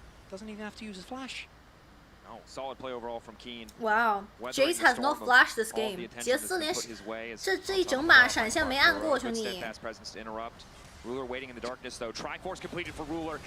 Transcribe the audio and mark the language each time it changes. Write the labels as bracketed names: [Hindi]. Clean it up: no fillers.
[English] ！Doesn't even have to use his flash. Oh, solid play overall from Keen. Wow, Jace has no flash this game. [Chinese] 杰斯连这一整把闪现没按过，兄弟。 [English] Ruler waiting in the darkness though. Triforce completed for Ruler.